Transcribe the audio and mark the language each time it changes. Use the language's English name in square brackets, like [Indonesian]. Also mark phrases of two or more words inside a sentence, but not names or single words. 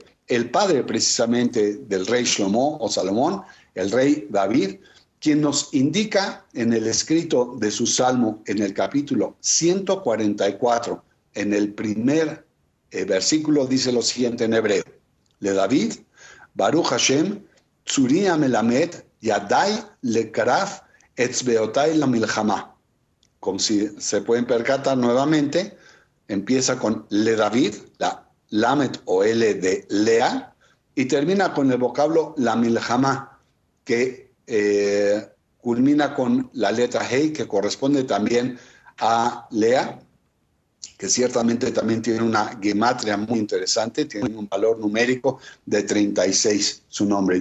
[Spanish] el padre precisamente del rey Shlomo o Salomón, el rey David, quien nos indica en el escrito de su salmo, en el capítulo 144, en el primer versículo, dice lo siguiente en hebreo: Le David, [Hebrew] ברוך השם, צורי מלמד, ידי לקרב, אצבעותי למלחמה. [Spanish] Como si se pueden percatar nuevamente, empieza con Le David, la Lamed o L de Lea, y termina con el vocablo la Milchama, que culmina con la letra Hey, que corresponde también a Lea, que ciertamente también tiene una gematria muy interesante, tiene un valor numérico de 36, su nombre.